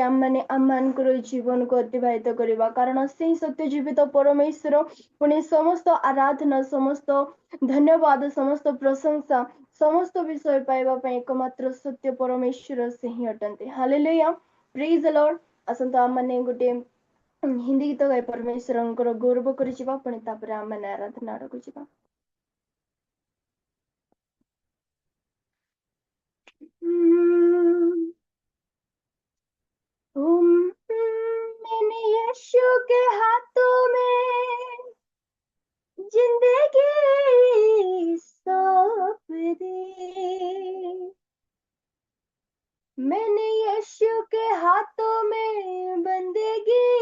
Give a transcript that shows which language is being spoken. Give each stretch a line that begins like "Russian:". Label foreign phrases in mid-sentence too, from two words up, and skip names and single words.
Odia: ଆମମାନେ ଆମମାନଙ୍କର ଜୀବନକୁ ଅତିବାହିତ କରିବା କାରଣ ସେହି ସତ୍ୟ ଜୀବିତ परमेश्वर ପୁଣି ସମସ୍ତ ଆରାଧନା ସମସ୍ତ ଧନ୍ୟବାଦ ସମସ୍ତ ପ୍ରଶଂସା ସମସ୍ତ ବିଷୟ ପାଇବା ପାଇଁ ଏକମାତ୍ର ସତ୍ୟ परमेश्वर ସେ ହିଁ ଅଟନ୍ତି ହାଲେଲୁୟା
English: praise the Lord
Odia: ଆସନ୍ତୁ ଆମମାନେ ଗୋଟେ ହିନ୍ଦୀ ଗୀତ ଗାଇ परमेश्वरଙ୍କର ଗୌରବ କରିଯିବା ପୁଣି ତାପରେ ଆମମାନେ ଆରାଧନା ଆଡକୁ ଯିବା
Hindi: मैंने यीशु के हाथों में जिंदगी सौंप दी मैंने यीशु के हाथों में बंदगी